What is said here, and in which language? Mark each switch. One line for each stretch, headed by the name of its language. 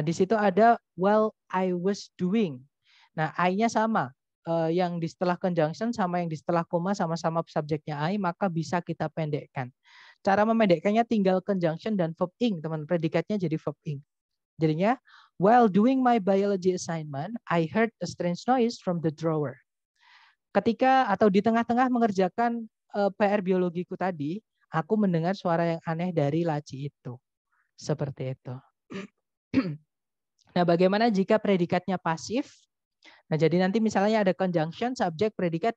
Indonesian: Nah, di situ ada
English: while I was doing.
Indonesian: Nah, I-nya sama. Yang di setelah conjunction sama yang di setelah koma sama-sama subjeknya I, maka bisa kita pendekkan. Cara memendekkannya tinggal conjunction dan verb ing, teman. Predikatnya jadi verb ing. Jadinya,
English: while doing my biology assignment, I heard a strange noise from the drawer.
Indonesian: Ketika atau di tengah-tengah mengerjakan PR biologiku tadi, aku mendengar suara yang aneh dari laci itu. Seperti itu. Nah, bagaimana jika predikatnya pasif? Nah, jadi nanti misalnya ada conjunction, subjek, predikat.